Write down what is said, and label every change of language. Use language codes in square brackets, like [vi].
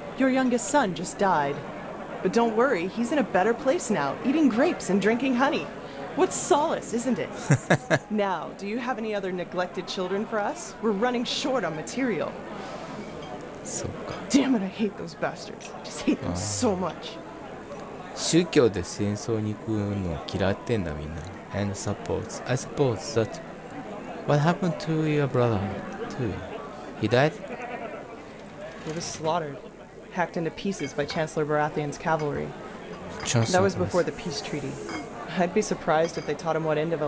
[en] Your youngest son just died. But don't worry, he's in a better place now, eating grapes and drinking honey. What solace, isn't it? Now, do you have any other neglected children for us? We're running short on material. [ja] そうか。 [en] Damn it, I hate those bastards. I just hate them so much. [ja] 宗教で戦争に行くの嫌ってんだみんな。 [en] And I suppose that what happened to your brother too? He died? He was slaughtered, hacked into pieces by Chancellor Baratheon's cavalry. Chancellor That was before the peace treaty. I'd be surprised if they taught him what end of a